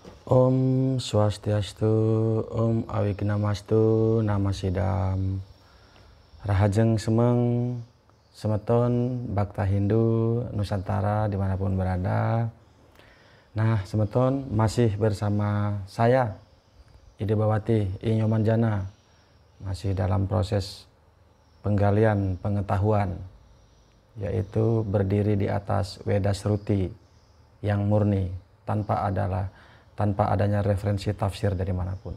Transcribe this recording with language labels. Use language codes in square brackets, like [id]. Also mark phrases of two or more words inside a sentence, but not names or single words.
[ban] Om Swastiastu, Om Awignamastu, Namasidam. Rahajeng semeng, semeton, Bhakta Hindu, [id] Nusantara dimanapun berada. Nah, semeton masih bersama saya, Ide Bawati, Inyomanjana. Masih dalam proses penggalian pengetahuan, yaitu berdiri di atas Weda Sruti yang murni, tanpa adanya referensi tafsir dari manapun.